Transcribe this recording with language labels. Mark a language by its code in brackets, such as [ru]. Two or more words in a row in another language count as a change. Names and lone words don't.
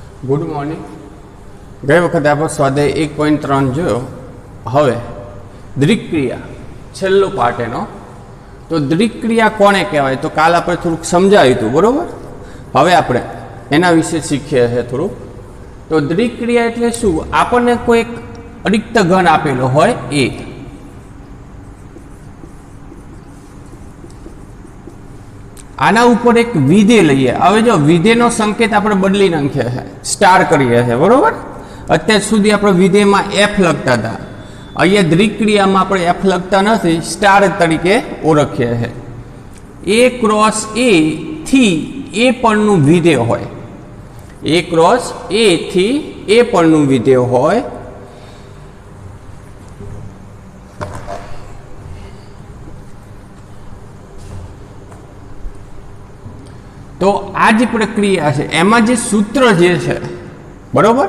[en] Good morning. [gu] ગઈ વખતે આપ સ્વાધ્યાય 1.3 જો હવે દ્વિક્રિયા છેલ્લો પાર્ટ એનો। તો દ્વિક્રિયા કોને કહેવાય તો કાલ આપણે થોડુંક સમજાવ્યું હતું બરોબર। હવે આપણે એના વિષે શીખીએ છે થોડુંક। તો દ્વિક્રિયા એટલે શું? આપણે કોઈ એક અરિક્ત ઘન આપેલો હોય એ, આના ઉપર એક વિધેય લઈએ। હવે જો વિધેયનો સંકેત આપણે બદલી નાખીએ છે, સ્ટાર કરીએ છે બરોબર। અત્યાર સુધી આપણે વિધેયમાં એફ લગતા હતા, અહીંયા દ્વિક્રિયામાં આપણે એફ લગતા નથી, સ્ટાર તરીકે ઓળખીએ છે। [en] A cross A [gu] થી એ પરનું વિધેય હોય, [en] A cross A [gu] થી એ પરનું વિધેય હોય તો આજ પ્રક્રિયા હૈ એમાં જે સૂત્ર જે છે બરોબર।